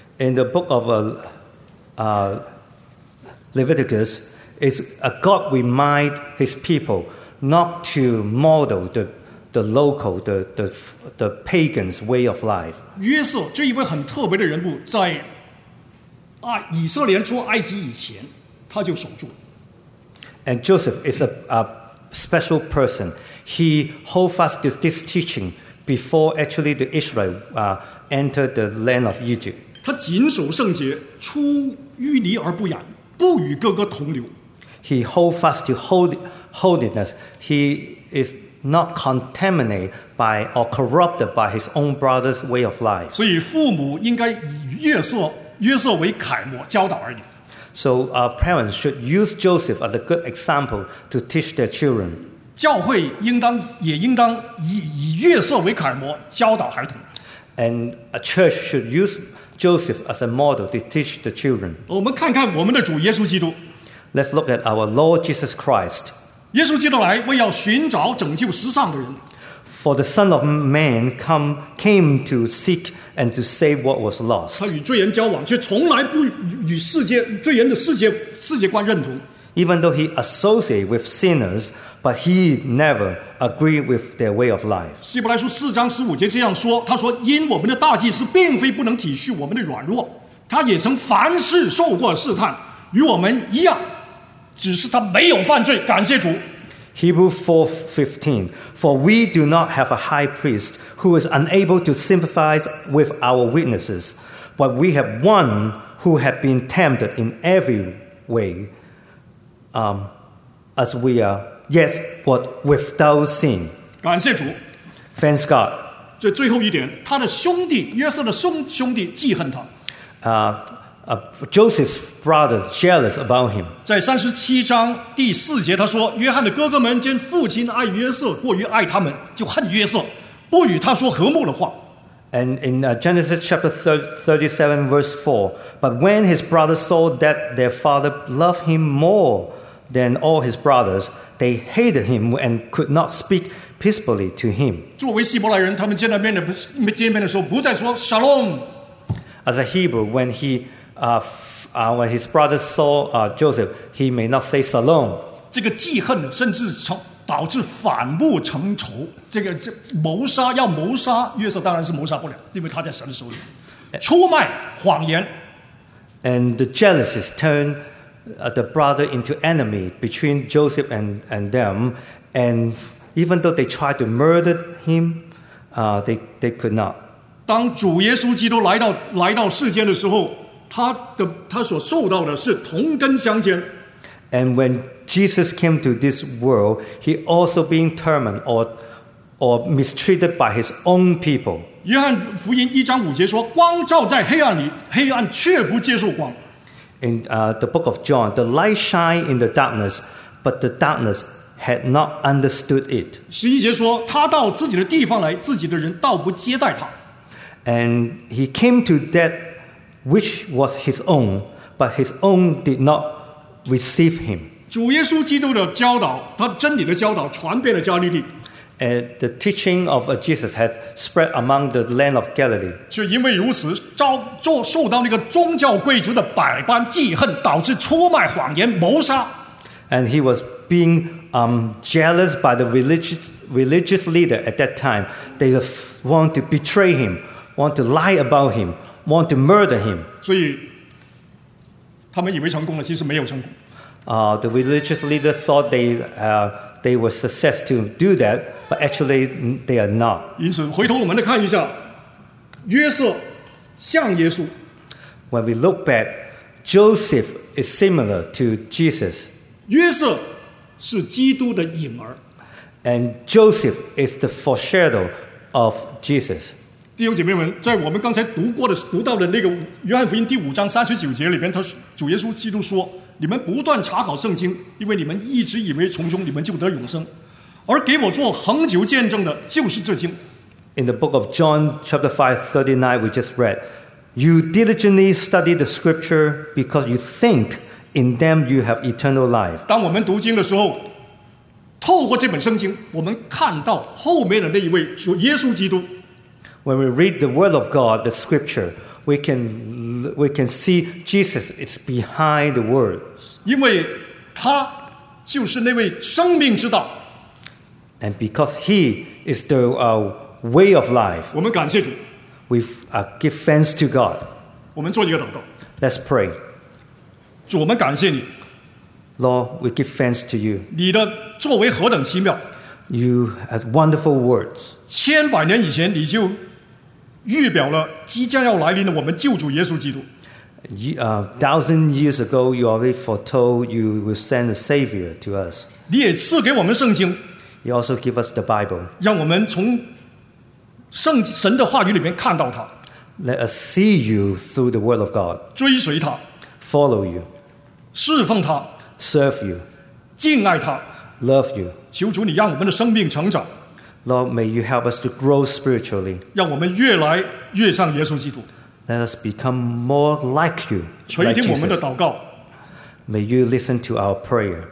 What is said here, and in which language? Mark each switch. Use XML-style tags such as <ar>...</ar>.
<en>In the book of Leviticus, it's a God remind His people. Not to model the the local, the pagans' way of life.</en> <zh>约瑟这一位很特别的人物，在啊以色列出埃及以前，他就守住了。</zh> <en>And Joseph is a special person. He hold fast to this teaching before actually the Israel entered the land of Egypt.</en> <zh>他谨守圣洁，出淤泥而不染，不与哥哥同流。</zh> <en>He hold fast to holiness. He is not contaminated by or corrupted by his own brother's way of life.</en> <zh>所以父母应该以约瑟为楷模教导儿女。</zh> <en>So our parents should use Joseph as a good example to teach their children.</en> <zh>教会也应当以约瑟为楷模教导儿童。</zh> <en>And a church should use Joseph as a model to teach the children.</en> <zh>我们看看我们的主耶稣基督。</zh> <en>Let's look at our Lord Jesus Christ.</en> <zh>耶稣基督来为要寻找拯救失丧的人。</zh> <en>For the Son of Man came to seek and to save what was lost.</en> <zh>他与罪人交往，却从来不与世界罪人的世界观认同。</zh> <en>Even though he associated with sinners, but he never agreed with their way of life.</en> <zh>希伯来书四章十五节这样说：“他说，因我们的大祭司并非不能体恤我们的软弱，他也曾凡事受过试探，与我们一样，只是他没有犯罪。感谢主。”</zh> <en>Hebrews 4:15. For we do not have a high priest who is unable to sympathize with our weaknesses, but we have one who has been tempted in every way, as we are, yet but without sin.</en> <zh>感谢主。</zh> <en>Thanks God.</en> <zh>这最后一点，他的兄弟约瑟的兄弟记恨他。</zh> <en>Joseph's brother jealous about him.</en> <zh>在三十七章第四节，他说：“约翰的哥哥们见父亲爱约瑟，过于爱他们，就恨约瑟，不与他说和睦的话。”</zh> <en>And in Genesis chapter 37:4, but when his brothers saw that their father loved him more than all his brothers, they hated him and could not speak peacefully to him.</en> <zh>作为希伯来人，他们见面的时候，不再说 Shalom.</zh> <en>As a Hebrew, when he when his brother saw Joseph, he may not say shalom.</en> <zh>这个记恨甚至导致反目成仇。这谋杀，要谋杀约瑟当然是谋杀不了，因为他在神的手里。出卖谎言。</zh> <en>And the jealousy turned the brother into enemy between Joseph and them. And even though they tried to murder him, they could not.</en> <zh>当主耶稣基督来到世间的时候，他所受到的是同根相煎。</zh> <en>And when Jesus came to this world, he also being tormented or mistreated by his own people.</en> <zh>约翰福音一章五节说：“光照在黑暗里，黑暗却不接受光。”</zh> <en>In the book of John, the light shine in the darkness, but the darkness had not understood it.</en> <zh>十一节说：“他到自己的地方来，自己的人倒不接待他。”</zh> <en>And he came to that. Which was his own, but his own did not receive him.</en> <zh>主耶稣基督的教导，他真理的教导传遍了加利利。</zh> <en>And the teaching of Jesus had spread among the land of Galilee.</en> <zh>就因为如此，受到那个宗教贵族的百般记恨，导致出卖谎言谋杀。</zh> <en>And he was being jealous by the religious leader at that time. They want to betray him, want to lie about him. Want to murder him.</en> <zh>所以他们以为成功了，其实没有成功。</zh> <en>The religious leader thought they were successful to do that, but actually they are not.</en> <zh>因此回头我们来看一下约瑟像耶稣。</zh> <en>When we look back, Joseph is similar to Jesus.</en> <zh>约瑟是基督的影儿。</zh> <en>And Joseph is the foreshadow of Jesus.</en> <zh>弟兄姐妹们，在我们刚才读到的那个约翰福音第五章三十九节里边，他主耶稣基督说：“你们不断查考圣经，因为你们一直以为从中你们就得永生，而给我做恒久见证的，就是这经。”</zh> <en>In the book of John, chapter 5:39, we just read, "You diligently study the scripture because you think in them you have eternal life."</en> <zh>当我们读经的时候，透过这本圣经，我们看到后面的那一位主耶稣基督。</zh> <en>When we read the word of God, the scripture, we can see Jesus is behind the words.</en> <zh>因为他就是那位生命之道。</zh> <en>And because He is the way of life,</en> <zh>我们感谢主。</zh> <en>We give thanks to God.</en> <zh>我们做一个祷告。</zh> <en>Let's pray.</en> <zh>主，我们感谢你。</zh> <en>Lord, we give thanks to you.</en> <zh>你的作为何等奇妙。</zh> <en>You have wonderful words.</en> <zh>千百年以前，你就预表了即将要来临的我们救主耶稣基督。</zh> <en>1,000 years ago, you already foretold you will send a Savior to us.</en> <zh>你也赐给我们圣经。</zh> <en>You also give us the Bible.</en> <zh>让我们从圣神的话语里面看到他。</zh> <en>Let us see you through the Word of God.</en> <zh>追随他。</zh> <en>Follow you.</en> <zh>侍奉他。</zh> <en>Serve you.</en> <zh>敬爱他。</zh> <en>Love you.</en> <zh>求主你让我们的生命成长。</zh> <en>Lord, may you help us to grow spiritually.</en> <zh>让我们越来越像耶稣基督。</zh> <en>Let us become more like you.</en> <zh>垂听我们的祷告。</zh> <en>May you listen to our prayer.</en>